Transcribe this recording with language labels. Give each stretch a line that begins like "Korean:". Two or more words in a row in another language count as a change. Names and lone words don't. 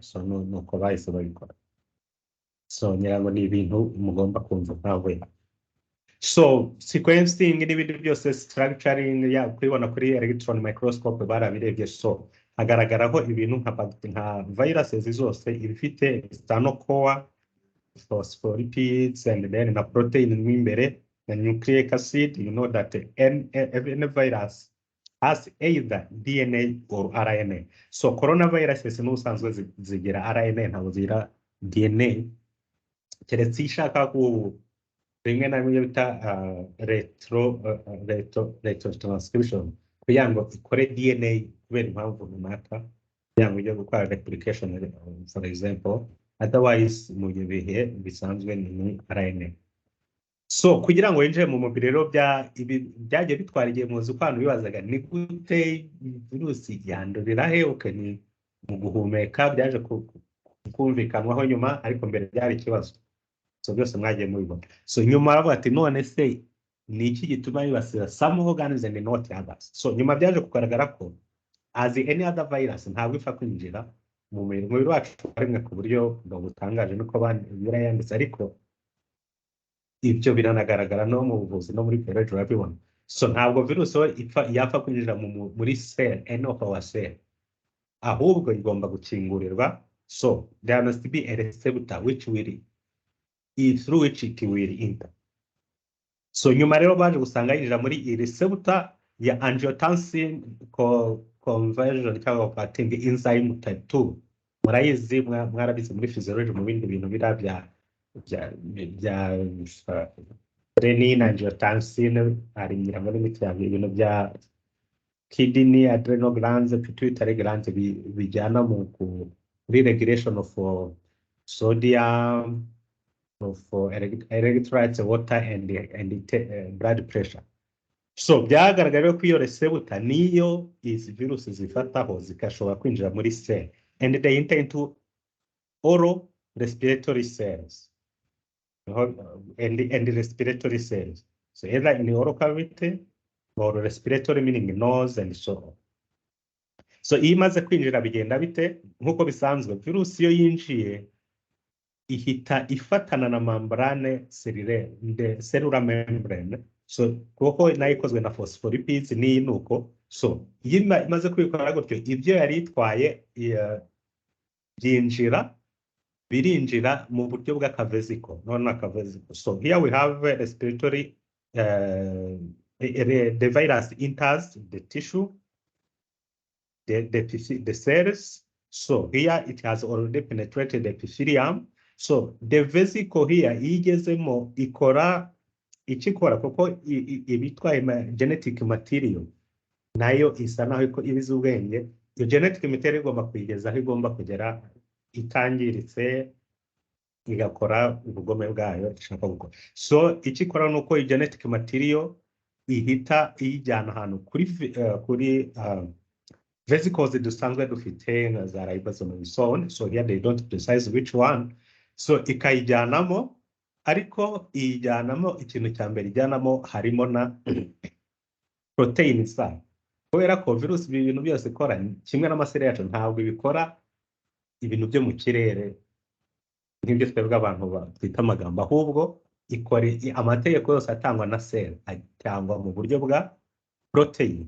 Kinyarwanda: So nuko bahise babikora. So nyirango ni ibintu mugomba kumva nkawe. So sequencing n'ibindi byose structuring ya kwibona kuri
English: electron microscope
Kinyarwanda: barabirebye. So hagaragaraho ibintu nka viruses zose ibifite stanocore,
English: phospholipids and then
Kinyarwanda: na protein imbere na
English: nucleic acid. You know that any virus has either DNA or RNA.
Kinyarwanda: So coronaviruses n'usanzwe zigira RNA ntabwo zigira DNA. Keretse ishaka ku rimwe na rimwe bita
English: retro transcription
Kinyarwanda: kugira ngo ikore DNA kubera impamvu runaka kugira ngo ijye gukora replication
English: for example,
Kinyarwanda: otherwise mu bihe bisanzwe ni RNA. So kugira ngo yinjire mu mubiri rero byagiye bitwara igihe muzi ko abantu bibazaga ni gute virusi yandurira he ni mu guhumeka byaje kumvikanwaho nyuma ariko mbere byari ikibazo. So byose mwagiye mubibona. So nyuma aravuga ati none se ni iki gituma bibasira
English: some organs and not others.
Kinyarwanda: So nyuma byaje kugaragara ko
English: as any other virus
Kinyarwanda: ntabwo ifa kwinjira mu mubiri wacu rimwe ku buryo butangaje nuko birayanditse ariko ibyo biranagaragara no mu buvuzi no muri biology urabibona. So ntabwo virus yapfa kwinjira muri cell
English: any of our cell
Kinyarwanda: ahubwo igomba gukingurirwa.
English: So there must be a receptor through which it will enter.
Kinyarwanda: So nyuma rero baje gusanga yinjira muri iyi receptor ya
English: angiotensin conversion
Kinyarwanda: cyangwa
English: converting enzyme type 2.
Kinyarwanda: Murayizi mwarabize muri physiology mu bindi bintu bya
English: renin angiotensin
Kinyarwanda: ari nyirango n'imiti ya ibintu bya
English: kidney adrenal glands pituitary glands
Kinyarwanda: bijyana mu
English: regulation of sodium, for electrolytes, water and blood pressure.
Kinyarwanda: So byagaragaye ko iyo receptor niyo izi virusi zifataho zikashobora kwinjira muri cell
English: and they enter into oral respiratory cells and respiratory cells. So either in the oral cavity or respiratory meaning nose and so on.
Kinyarwanda: So iyo imaze kwinjira bigenda bite nkuko bisanzwe virusi iyo yinjiye ihita ifatana na
English: membrane cellular membrane.
Kinyarwanda: So kuko nayo ikozwe na phospholipids ni nuko. So imaze kwikora gutyo ibyo yari itwaye birinjira mu buryo bw'akavesiko none akavesiko.
English: So here we have respiratory the virus enters the tissue, the cells. So here it has already penetrated the epithelium. So the vesicle here
Kinyarwanda: igezemo ikora kuko ibitwaye
English: genetic material
Kinyarwanda: nayo isa naho ibiza ubwenge. Iyo
English: genetic material
Kinyarwanda: igomba kuyigeza aho igomba kugera itangiritse igakora ubugome bwayo ishaka gukora. So ikikora nuko
English: genetic material
Kinyarwanda: ihita iyijyana ahantu kuri vesicles dusanzwe dufite nka za
English: ribosome and so on. So here they don't precise which one.
Kinyarwanda: So ikayijyanamo ariko iyijyanamo ikintu cya mbere ijyanamo harimo na protein sa kubera ko virus ibintu byose ikora kimwe n'amaseri yacu ntabwo ibikora ibintu byo mu kirere nk'ibyo twebwe abantu twita amagambo, ahubwo ikora amategeko yose atangwa na cell atangwa mu buryo bwa protein.